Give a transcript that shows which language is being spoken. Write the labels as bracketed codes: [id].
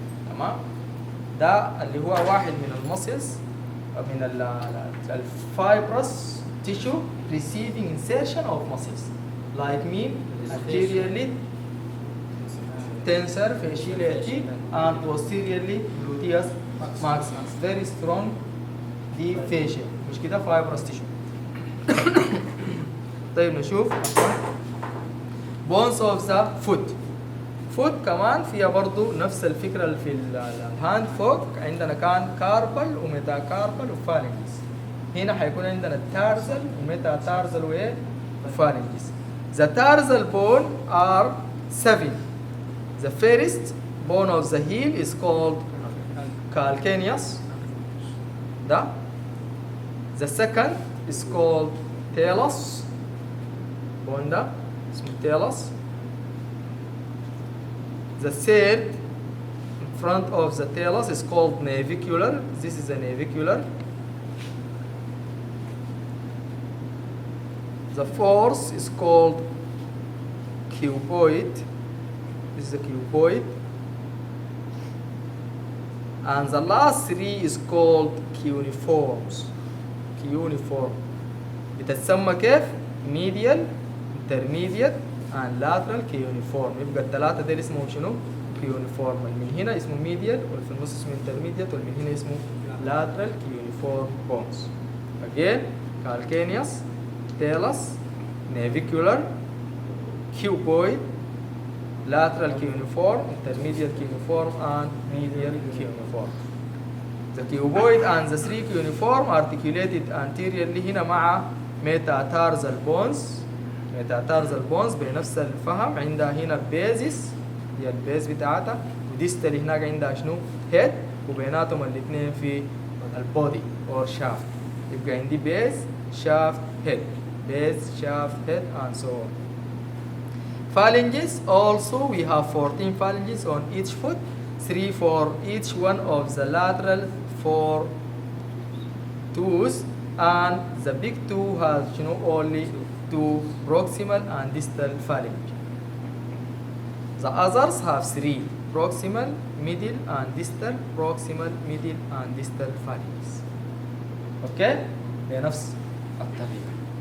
[ar] تمام؟ ده اللي هو واحد من المسلز من الفايبرس [en] tissue receiving insertion of muscles like mean anteriorly tensor fasciae and posteriorly gluteus maximus. Very strong deep fascia. [ar] مش كده [en] fibrous tissue. [ar] طيب نشوف bones of the foot. foot كمان فيها برضو نفس الفكرة اللي في الهاند فوق. عندنا كان كاربل وميتا كاربل وفالنجز. هنا حيكون عندنا التارزل وميتا تارزل وفالنجز. [en] The tarsal bone are 7. The first bone of the heel is called calcaneus. The second is called talus. Bone [ar] ده اسمه [en] talus. The third in front of the talus is called navicular. This is a navicular. The fourth is called cuboid. This is a cuboid. and the last three is called cuneiforms. cuneiform [ar] بتتسمى كيف؟ [en] medial, intermediate and lateral cuneiform. [ar] يبقى الثلاثة دول اسمهم شنو؟ cuneiform. من هنا اسمه medial واللي في النص اسمه intermediate واللي من هنا اسمه lateral cuneiform bones. [en] Again, calcaneus, talus, navicular, cuboid, lateral cuneiform, intermediate cuneiform and medial cuneiform. The cuboid and the three cuneiform articulated anteriorly [ar] هنا مع [en] metatarsal bones. [ar] metatarsal bones بنفس الفهم. عندها هنا basis هي البيز بتاعتها، وديستال هناك عندها شنو؟ head، وبيناتهم الاثنين في البودي or shaft. يبقى عندي [en] base shaft head base shaft head and so on. Phalanges also we have 14 phalanges on each foot, 3 for each one of the lateral 4 toes, and the big toe has only 2 proximal and distal phalanges. The others have 3 proximal, middle and distal, proximal, middle and distal phalanges. [ar] Okay? بنفس الطريقة.